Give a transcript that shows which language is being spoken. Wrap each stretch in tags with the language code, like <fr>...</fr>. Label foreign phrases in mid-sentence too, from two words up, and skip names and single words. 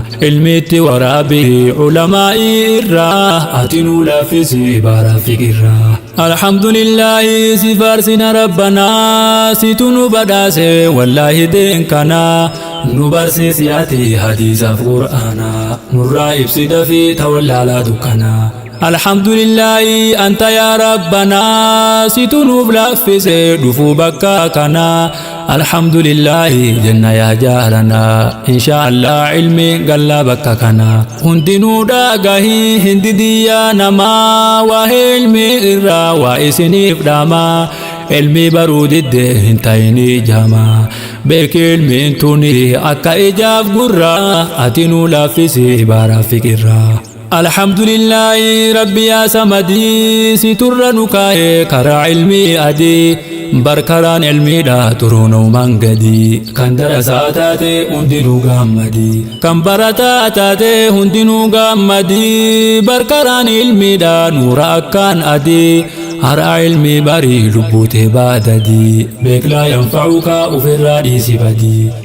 <om>Ilmiitti waraabii ulamaa'ii irraa, ati nu laaffisi baara fikirraa. Alhamdulillahi si faarsina Rabbanaa, situ nu badhaase wallaahi deen kanaa. Nu barsiisi ati hadiisaaf Qur'aana, nurraa ibsi dafii tawallaalaa dukkana.</om> <ar>الحمد لله أنت يا ربنا،</ar> <om>situ nuuf laaffise dhufuu bakka kana.</om> <ar>الحمد لله</ar> <om>jenna yaa jaalana, inshaa Allah ilmi galla bakka kana. Hundinuu dhagahii hin didiyyaa namaa, waa ilmi irraa waa isiniif dhama. Ilmi baruu didde hin ta'inii jama, beeki ilmiin tuni akka ijaaf gurra, ati nuu laaffisi baara fikirra.</om> <ar>الحمد لله ربي يا سمدي،</ar> <om>siturra nu kaa'e karaa ilmi adii. Barkaraan ilmiidha turuu naumaan gadi, kan darasaa taate hundinuu gaammadi, kan barataa taate hundinuu gaammadi. Barkaraan ilmiidha nuura akkaan adii, har'a ilmi barii lubbuu tee baadadi, beek</om> <ar>لا ينفعك</ar> <om>ofirraa dhiisi badii.</om>